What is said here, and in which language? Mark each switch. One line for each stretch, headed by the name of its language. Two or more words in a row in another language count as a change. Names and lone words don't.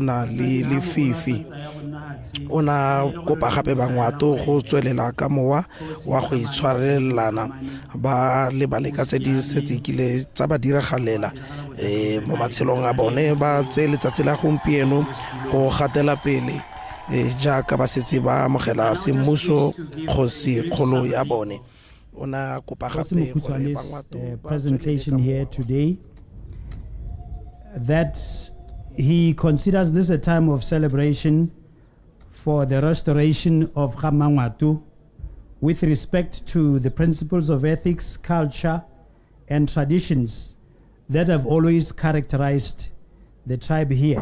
Tswana: na le lefifi o na kopa gape Bangwato go tswelela ka mowa wa go itshwarelana ba lebale ka tse di setsekile tsa ba diragalela mo matshelong a bone ba tse letsatsi la gompieno go gatela pele jaaka ba setse ba amogela semmuso Kgosikgolo ya bone o na kopa gape gore Bangwato
English: presentation here today that he considers this a time of celebration for the restoration of Bangwato with respect to the principles of ethics, culture, and traditions that have always characterized the tribe here.